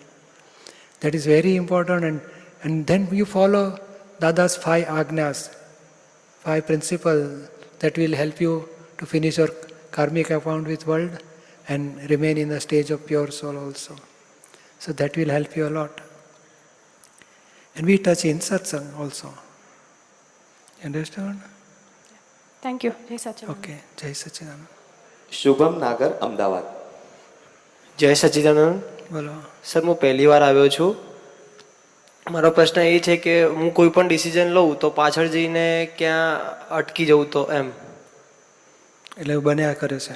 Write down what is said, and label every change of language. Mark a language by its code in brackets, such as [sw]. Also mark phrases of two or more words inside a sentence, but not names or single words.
[en] That is very important, and then you follow Dada's 5 agnas, 5 principles that will help you to finish your karmic account with world and remain in the stage of pure soul also. So that will help you a lot. And we touch in satsang also. Understand? Thank you. [gu] જય સચ્ચિદાનંદ. Okay. જય સચ્ચિદાનંદ. શુભમ નાગર અમદાવાદ. જય સચ્ચિદાનંદ. બોલો. સર, હું પહેલી વાર આવ્યો છું. મારો પ્રશ્ન એ છે કે હું કોઈ પણ ડિસિઝન લઉં તો પાછળ જઈને ક્યાં અટકી જવું તો એમ. એટલે એવું બન્યા કરે છે.